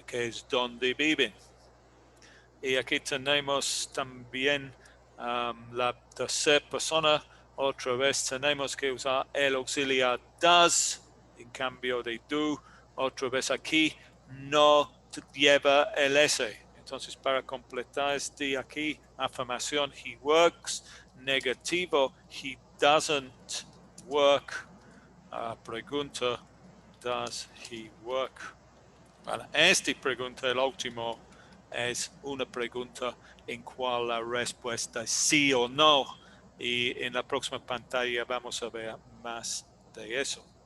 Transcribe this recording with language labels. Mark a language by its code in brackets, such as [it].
[es] Que es donde viven. Y aquí tenemos también la tercera persona. Otra vez tenemos que usar el auxiliar does en cambio de do. Otra vez aquí no lleva el S. Entonces, para completar este aquí, afirmación, [en] he works. [es] Negativo, [en] he doesn't work. [es] Pregunta, [en] does he work? [es] Bueno, esta pregunta, el último, es una pregunta en cual la respuesta es sí o no. Y en la próxima pantalla vamos a ver más de eso.